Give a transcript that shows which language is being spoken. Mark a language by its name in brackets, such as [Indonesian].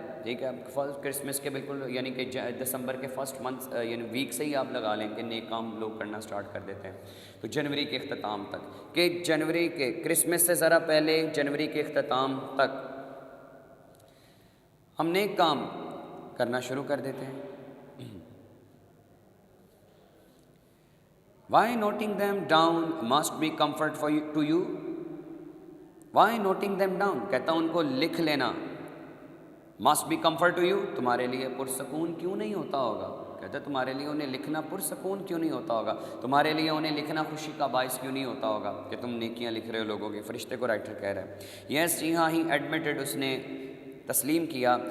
[Urdu] ٹھیک ہے، first Christmas کے بالکل یعنی کہ دسمبر کے فرسٹ منتھ یعنی ویک سے ہی آپ لگا لیں کہ نیک کام لوگ کرنا سٹارٹ کر دیتے ہیں. تو جنوری کے اختتام تک، کہ جنوری کے کرسمس سے ذرا پہلے جنوری کے اختتام تک ہم نیک کام کرنا شروع کر دیتے ہیں. [English] Why noting them down must be comfort to you? Why noting them down؟ [Urdu] کہتا ان کو لکھ لینا. [English] must be comfort to you، [Urdu] تمہارے لیے پرسکون کیوں نہیں ہوتا ہوگا. کہتا تمہارے لیے انہیں لکھنا پرسکون کیوں نہیں ہوتا ہوگا، تمہارے لیے انہیں لکھنا خوشی کا باعث کیوں نہیں ہوتا ہوگا کہ تم نیکیاں لکھ رہے ہو لوگوں کے. فرشتے کو رائٹر کہہ رہا ہے. یس جی ہاں، [English] he admitted, [Urdu] اس نے تسلیم کیا.